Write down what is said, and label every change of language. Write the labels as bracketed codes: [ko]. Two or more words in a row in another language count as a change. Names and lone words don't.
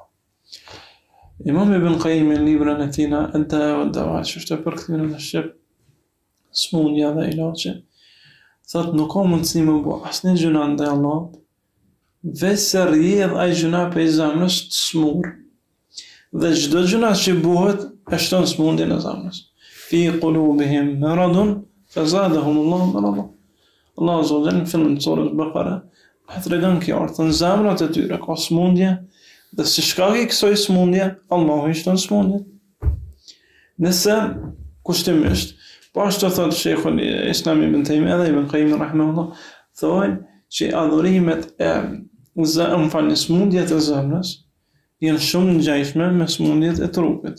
[sq] Imam Ibn Qayyim në librin e tij Ad-Dawa wad-Dawa, që është e përkthyer në shqip, smundja dhe ilaçi, thotë nuk ka mundësi më bë asnjë gjë ndaj Allahut, veç se rrjedh ai gjuna prej zemrës të smur. Dhe çdo gjuna që bëhet e shton smundjen e zemrës. [ar] في قلوبهم مرض فزادهم الله مرضا. [sq] Allah [ar] عز وجل [sq] në fillim të surës Bakara ka tregon kjo në zemrat e tyre ka smundje dhe si shkak i kësaj smundje Allahu i shton smundjen. Nëse kushtimisht, po ashtu thot Sheikhul Islam Ibn Taymiyya dhe Ibn Qayyim rahimahullah, thonë që adhurimet smundjet e zemrës janë shumë ngjashme me smundjet e trupit.